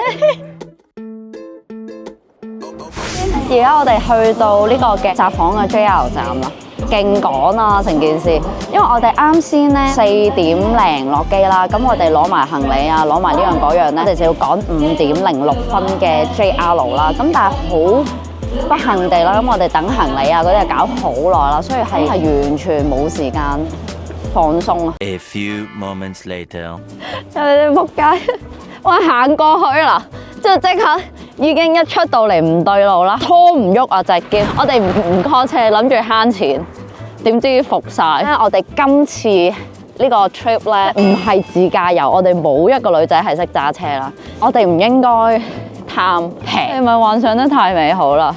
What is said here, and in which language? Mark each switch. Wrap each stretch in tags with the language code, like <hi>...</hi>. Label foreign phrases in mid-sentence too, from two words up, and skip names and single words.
<yue>而家我哋去到呢個嘅札幌嘅 JR 站啦，勁趕啊成件事，因為我哋啱先咧4點零落機啦，咁我哋攞埋行李啊，攞埋呢樣嗰樣咧，我哋就要趕5點06分嘅 JR 啦，咁但係好不幸地啦，咁我哋等行李啊嗰啲搞好耐啦，所以係完全冇時間放鬆啊。</yue> <en>A few moments later，</en> <yue>你哋仆街，我行過去啦，之後即刻。已經一出到嚟唔對路啦，拖唔喐啊隻篋，我哋唔 call 車，諗住慳錢，點知服晒。我哋今次呢個 trip 咧唔係自駕遊，我哋冇一個女仔係識揸車啦，我哋唔應該貪平，你咪幻想得太美好啦。</yue>